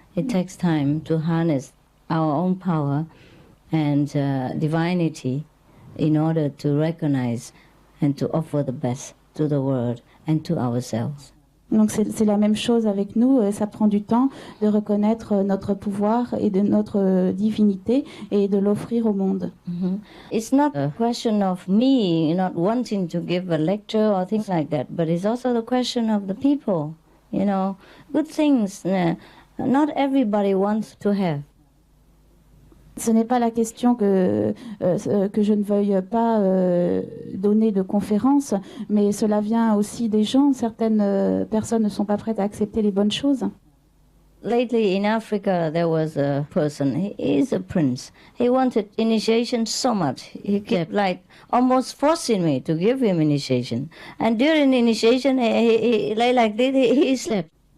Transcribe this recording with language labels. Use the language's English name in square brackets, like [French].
[English] It takes time to harness our own power and divinity in order to recognize and to offer the best to the world and to ourselves. [French] Donc c'est la même chose avec nous, ça prend du temps de reconnaître notre pouvoir et de notre divinité et de l'offrir au monde. [English] It's not a question of me not wanting to give a lecture or things like that, but it's also the question of the people, good things. Not everybody wants to have. [French] Ce n'est pas la question que je ne veuille pas donner de conférences, mais cela vient aussi des gens. Certaines personnes ne sont pas prêtes à accepter les bonnes choses. [English] Lately in Africa, there was a person, he is a prince. He wanted initiation so much. He kept like almost forcing me to give him initiation. And during initiation, he lay like this, he slept.